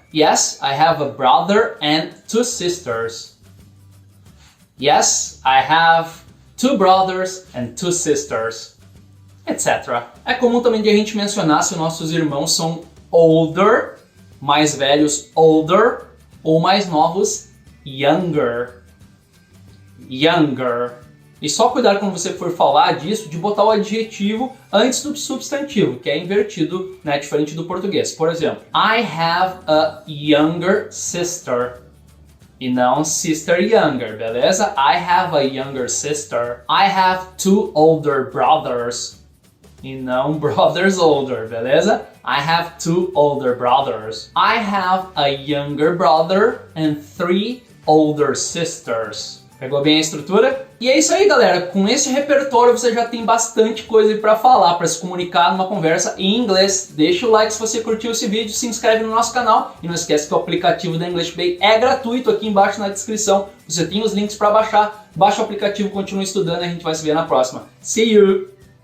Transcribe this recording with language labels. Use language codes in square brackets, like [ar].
[en] Yes, I have a brother and two sisters. Yes, I have two brothers and two sisters. Etc. [pt] É comum também de a gente mencionar se nossos irmãos são older, mais velhos, older, Ou mais novos, younger. Younger. E só cuidar quando você for falar disso, de botar o adjetivo antes do substantivo, que é invertido, né, diferente do português. Por exemplo, [en] I have a younger sister. [pt] E não sister younger, beleza? [en] I have a younger sister. I have 2 older brothers. [pt] E não brothers older, beleza? [en] I have 2 older brothers. I have a younger brother and 3 older sisters. [pt] Pegou bem a estrutura? E é isso aí, galera. Com esse repertório você já tem bastante coisa para falar, para se comunicar numa conversa em inglês. Deixa o like se você curtiu esse vídeo, se inscreve no nosso canal e não esquece que o aplicativo da English Bay é gratuito. Aqui embaixo na descrição você tem os links para baixar. Baixa o aplicativo, continue estudando e a gente vai se ver na próxima. [en] See you!